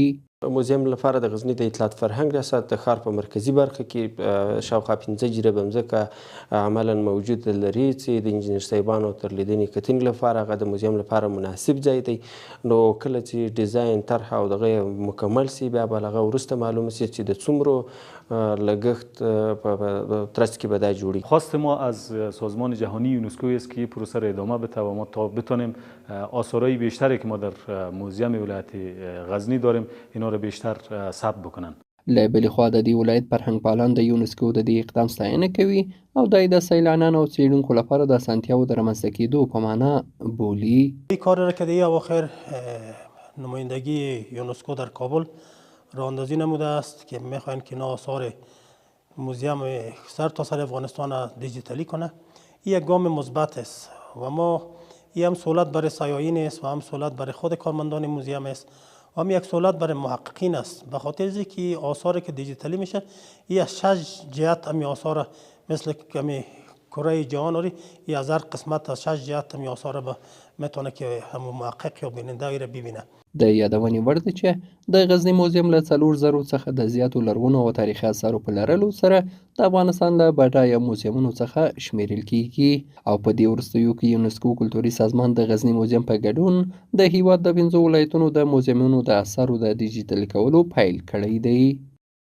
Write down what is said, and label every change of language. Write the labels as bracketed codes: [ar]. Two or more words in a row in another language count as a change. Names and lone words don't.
[ps] موزیم لپاره د غزني د اطلاعات فرهنګ ریاست د ښار په مرکزي برخه کې شاوخوا 15 جریبه مځکه عملا موجود لري چې د انجینر صاحبانو تر لیدنې کتنې لپاره هغه د موزیم لپاره مناسب ځای دی. نو کله چې ډیزاین طرح او دغه مکمل سي بیا به له هغه وروسته معلومه سي چې د څومره لګښت په ترڅ کې به دا جوړي. [fa] خواست ما از سازمان جهانی یونسکو است که پروسه را ادامه بده و ما تا بتونیم آثارهای بیشتری که ما در موزیم ولایت غزنی داریم اینا را بیشتر ثبت بکنن. [ps] له بلې خوا د دې ولایت فرهنګپالان د یونسکو د دې اقدام ستاینه کوي او دا د سیلانیانو او څیړونکو لپاره د اسانتیاو د رامنځته کېدو په معنا بولي. [fa] این کار را که در اواخر نمایندگی یونسکو در کابل راه اندازی نموده است که میخواهند که آثار موزیم سر تا سر افغانستان دیجیتالی کنه. این یک گام مثبت است و ما این هم سهولت برای سیاحین است و هم سهولت برای خود کارمندان موزیم است و هم یک سهولت برای محققین است، به خاطر اینکه آثاری که دیجیتالی میشه این از 6 جهت همی آثار مثل کمی کره جهان آری این از هر قسمت از 6 جهت همی آثار به میتونه که هم محقق یا بیننده را ببینه. [ps] د یادونې وړ ده چې د غزني موزیم له 4,000 څخه د زیاتو لرغونو او تاریخي آثارو په لرلو سره د افغانستان له بډایه موزیمونو څخه شمیرل کیږي او په دې وروستیو کې یونسکو کلتوري سازمان د غزني موزیم په ګډون د هیواد د 5 ولایتونو د موزیمونو د آثارو د ډیجیټل کولو پیل کړی دی.